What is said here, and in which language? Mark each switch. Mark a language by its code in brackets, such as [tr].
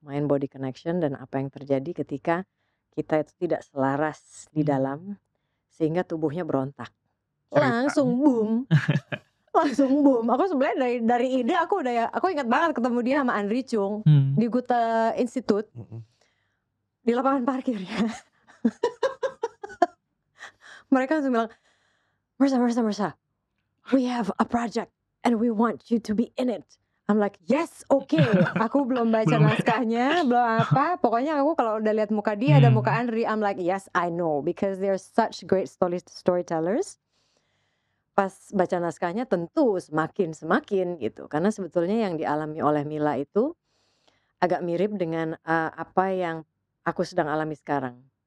[id] Main body connection dan apa yang terjadi ketika kita itu tidak selaras di dalam sehingga tubuhnya berontak. Langsung boom. Langsung boom. Aku sebenarnya dari ide aku ingat banget ketemu dia sama Andri Chung di Goethe Institute di lapangan parkirnya. [en] Mereka langsung bilang, Marissa, we have a project and we want you to be in it. I'm like, yes, okay. [id] Aku belum baca naskahnya, belum apa. Pokoknya aku kalau udah lihat muka dia dan muka Andri, I'm like, yes, I know, because they're such great storytellers. Pas baca naskahnya tentu semakin gitu, karena sebetulnya yang dialami oleh Mila itu agak mirip dengan apa yang aku sedang alami sekarang.